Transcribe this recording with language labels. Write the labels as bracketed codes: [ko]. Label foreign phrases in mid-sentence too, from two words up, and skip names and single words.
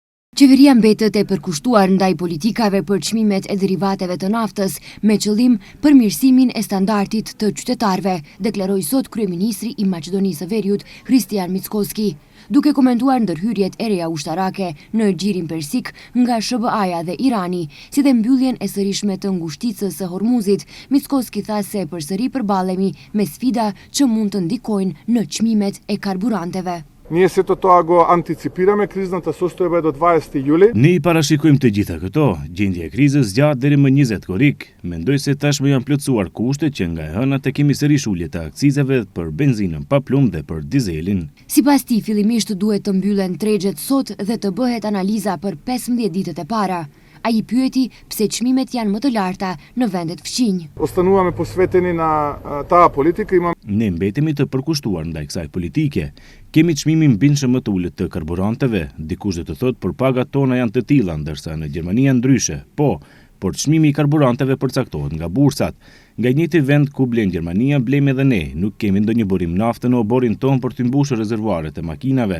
[sq] Qeveria mbetet e përkushtuar ndaj politikave për çmimet e derivateve të naftës me qëllim përmirësimin e standardit të qytetarëve, deklaroi sot kryeministri i Maqedonisë së Veriut, Hristijan Mickoski, duke komentuar ndërhyrjet e reja ushtarake në xhirin persik nga SBA-ja dhe Irani, si dhe mbylljen e sërishme të ngushticës së Hormuzit. Mickoski tha se përsëri përballemi me sfida që mund të ndikojnë në çmimet e karburanteve. [mk] Ние сето тоа го антиципираме, кризната состојба е до 20 јули. [sq] Ne i parashikojmë të gjitha këto. Gjendja e krizës zgjat deri më 20 korrik. Mendoj se tashmë janë plotësuar kushtet që nga e hëna të kemi sërish ulje të akcizave për benzinën pa plumb dhe për dizelin. Sipas tij, fillimisht duhet të mbyllen tregjet sot dhe të bëhet analiza për 15 ditët e para. Ai pyeti pse çmimet janë më të larta në vendet fqinj. [mk] Остануваме посветени на таа политика, имам [sq] Ne mbetemi të përkushtuar ndaj kësaj politike. Kemi çmimin bindshëm më të ulët të karburanteve, dikush do të thotë për pagat tona janë të tilla, ndërsa në Gjermani janë ndryshe. Por çmimi i karburanteve përcaktohet nga bursat. Nga i njëjti vend ku blen Gjermania, blejmë edhe ne. Nuk kemi ndonjë burim nafte në oborin ton për të mbushur rezervuaret e makinave.